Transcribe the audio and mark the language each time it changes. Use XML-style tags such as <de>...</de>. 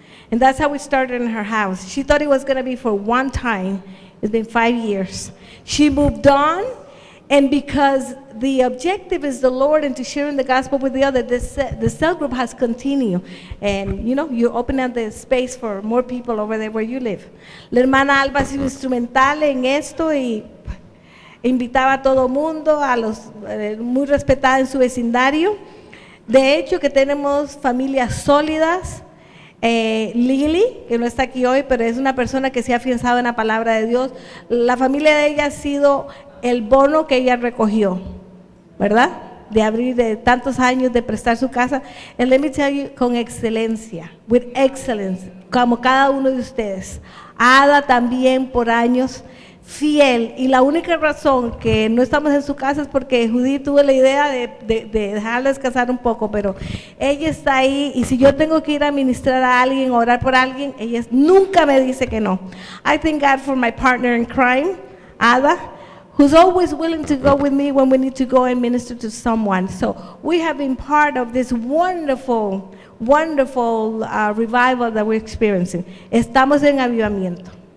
<en>And that's how we started in her house. She thought it was going to be for one time. It's been 5 years. She moved on, and because the objective is the Lord and to sharing the gospel with the other, the cell group has continued. And, you open up the space for more people over there where you live.</en> <es>La hermana Alba ha sido instrumental en esto y invitaba a todo mundo, a los muy respetada en su vecindario. De hecho, que tenemos familias sólidas. Lili, que no está aquí hoy, pero es una persona que se ha afianzado en la palabra de Dios. La familia de ella ha sido el bono que ella recogió, ¿verdad? De abrir de tantos años, de prestar su casa.</es> <en>And let me tell you,</en> <es>con excelencia,</es> <en>with excellence,</en> <es>como cada uno de ustedes. Ada también por años, fiel, y la única razón que no estamos en su casa es porque Judith tuvo la idea de dejarla descansar un poco, pero ella está ahí, y si yo tengo que ir a ministrar a alguien, orar por alguien, ella nunca me dice que no.</es> <en>I thank God for my partner in crime,</en> <es>Ada,</es> <en>who's always willing to go with me when we need to go and minister to someone. So we have been part of this wonderful revival that we're experiencing.</en> <es>Estamos en avivamiento.</es>